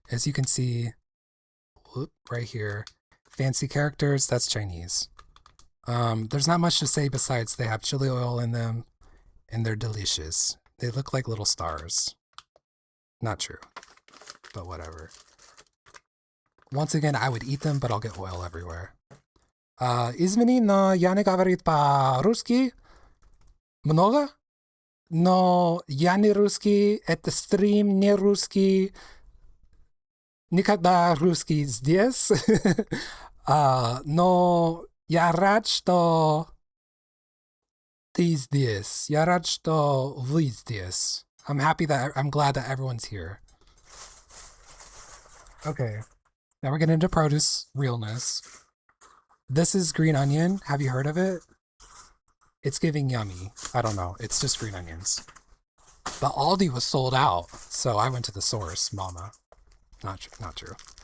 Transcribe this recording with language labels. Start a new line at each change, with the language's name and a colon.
English: As you can see, right here, fancy characters, that's Chinese. There's not much to say besides they have chili oil in them and they're delicious. They look like little stars. Not true, but whatever. Once again, I would eat them, but I'll get oil everywhere.
Russian: Извини, но я не говорю по-русски много, но я не русский, это стрим не русский, никогда русский здесь, но я рад, что ты здесь, я рад, что вы здесь.
English: I'm glad that everyone's here. Okay, now we're getting into produce realness. This is green onion. Have you heard of it? It's giving yummy. I don't know. It's just green onions. But Aldi was sold out, so I went to the source, mama. Not true.